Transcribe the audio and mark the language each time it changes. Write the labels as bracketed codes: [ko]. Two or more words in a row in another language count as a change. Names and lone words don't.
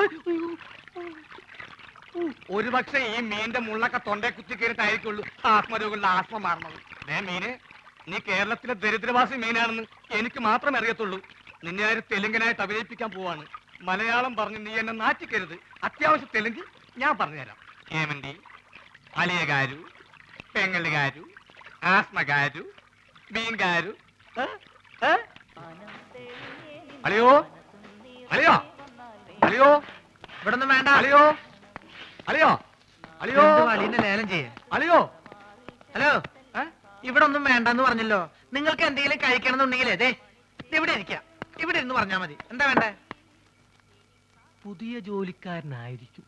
[ml] ഒരുപക്ഷെ ഈ മീന്റെ മുള്ളൊക്കെ തൊണ്ടേ കുത്തി കയറിട്ടായിരിക്കുള്ളൂ ആത്മരോഗമുള്ള ആസ്മ മാറണത്. മീന്, നീ കേരളത്തിലെ ദരിദ്രവാസി മീനാണെന്ന് എനിക്ക് മാത്രമേ അറിയത്തുള്ളൂ. നിന്നെ ആര് തെലുങ്കനായിട്ട് അഭിനയിപ്പിക്കാൻ പോവാണ്. മലയാളം പറഞ്ഞ് നീ എന്നെ നാറ്റിക്കരുത്. അത്യാവശ്യം തെലുങ്ക് ഞാൻ പറഞ്ഞുതരാം. [te] ఏమండి అలియ గారు, పెంగళ గారు, ఆస్మ గారు, బీన్ గారు. [ml] అలియో అలియో అలియో ഇവിടെ ഒന്നും വേണ്ട. അലിയോ അലിയോ അലിയോ അലീനെ ലേലം ചെയ്യേ. അലിയോ ഹലോ, ഇവിടെ ഒന്നും വേണ്ടെന്ന് പറഞ്ഞല്ലോ. നിങ്ങൾക്ക് എന്തെങ്കിലും കഴിക്കണമെന്നുണ്ടെങ്കിലേ ദേ ഇവിടെ ഇരിക്കാം. ഇവിടെ ഇരുന്ന് പറഞ്ഞാ മതി. എന്താ വേണ്ടേ? പുതിയ ജോലിക്കാരനായിരിക്കും.